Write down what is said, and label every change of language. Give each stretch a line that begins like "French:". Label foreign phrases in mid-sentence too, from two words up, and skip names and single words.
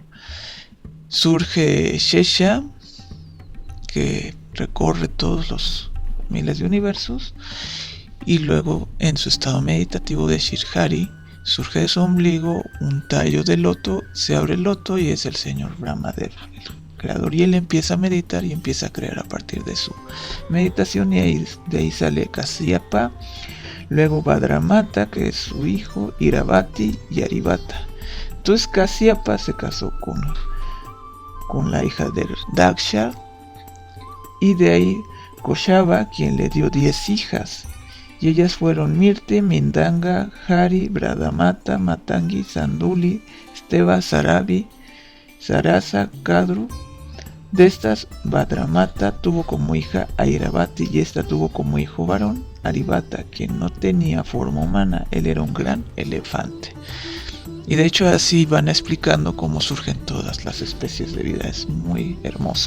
Spanish: Surge Shesha, que recorre todos los miles de universos, y luego en su estado meditativo de Shirhari surge de su ombligo un tallo de loto, se abre el loto y es el señor Brahmadev, el creador, y él empieza a meditar y empieza a crear a partir de su meditación, y de ahí sale Kasyapa, luego Bhadramata, que es su hijo, Iravati y Arivata. Entonces Kasyapa se casó con la hija de Daksha, y de ahí Koshava, quien le dio 10 hijas, y ellas fueron Mirte, Mindanga, Hari, Bradamata, Matangi, Sanduli, Steva, Sarabi, Sarasa, Kadru. De estas, Bhadramata tuvo como hija a Iravati, y esta tuvo como hijo varón Arivata, quien no tenía forma humana, él era un gran elefante. Y de hecho así van explicando cómo surgen todas las especies de vida, es muy hermoso.